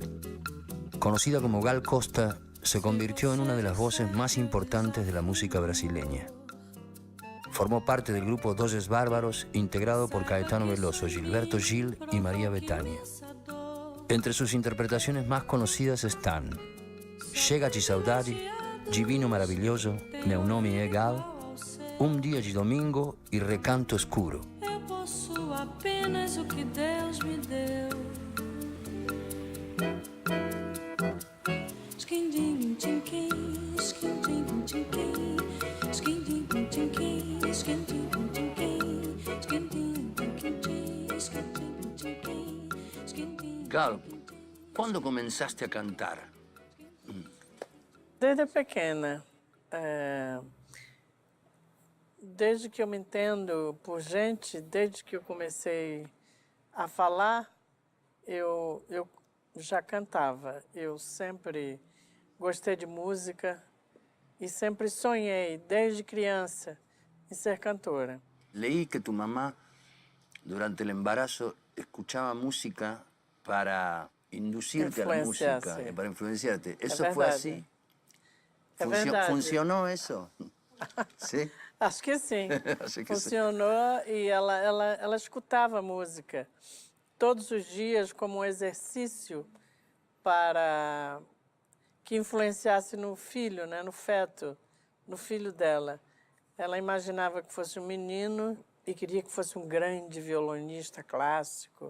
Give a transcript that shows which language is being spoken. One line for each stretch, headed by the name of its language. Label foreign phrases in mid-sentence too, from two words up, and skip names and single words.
Spanish: Conocida como Gal Costa, se convirtió en una de las voces más importantes de la música brasileña. Formó parte del grupo Doces Bárbaros, integrado por Caetano Veloso, Gilberto Gil y María Bethânia. Entre sus interpretaciones más conocidas están Chega de Saudade, Divino Maravilhoso, Meu Nome é Gal, Dia de Domingo e Recanto Escuro.
Portuguese: Eu possuo apenas o que Deus me deu. Skindim, tinkim, skindim, tinkim, skindim, tinkim, skindim, tinkim, skindim, tinkim, skindim, tinkim, skindim. Gal, quando começaste a cantar? Desde pequena. Desde que eu me entendo por gente, desde que eu comecei a falar, eu já cantava. Eu sempre gostei de música e sempre sonhei, desde criança, em ser cantora.
Spanish: Leí que tu mamá, durante el embarazo, escuchaba música para inducirte a la música, Sí. para influenciarte. ¿Eso Es fue verdad. así?
Portuguese: É verdade.
Spanish: ¿Funcionó eso? ¿Sí?
Portuguese: Acho que sim. Acho que Funcionou e ela escutava música todos os dias como um exercício para que influenciasse no filho, né, no feto, no filho dela. Ela imaginava que fosse um menino e queria que fosse um grande violonista clássico.